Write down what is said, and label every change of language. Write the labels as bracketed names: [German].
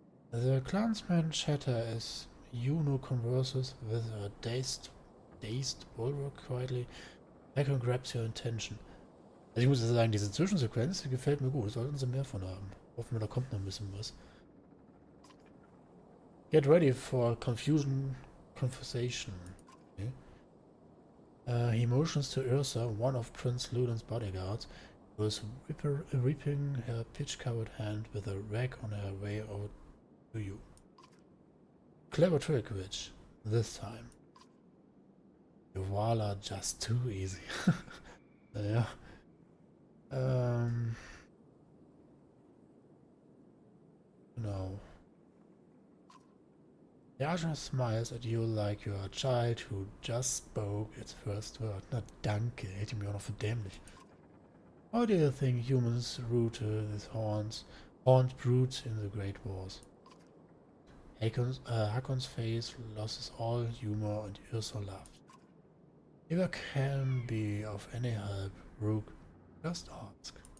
[English] The clansman chatter as Juno converses with a dazed Bulwark quietly. Hakon grabs your attention. [German] Also ich muss ja sagen, diese Zwischensequenz, die gefällt mir gut. Sollten sie mehr von haben. Hoffen wir, da kommt noch ein bisschen was. [English] Get ready for confusion conversation. Okay. He motions to Ursa, one of Prince Ludin's bodyguards, who is ripping her pitch-covered hand with a rag on her way out to you. Clever trick, witch. This time. You all are just too easy. Ja. No. Yasha smiles at you like you're a child who just spoke its first word. [German] Na danke, hätte ich mir auch noch für dämlich. [English] How do you think humans rooted these horned brutes in the Great Wars? Hakon's face loses all humor and Ursa laughed. If I can be of any help, Rook, just ask.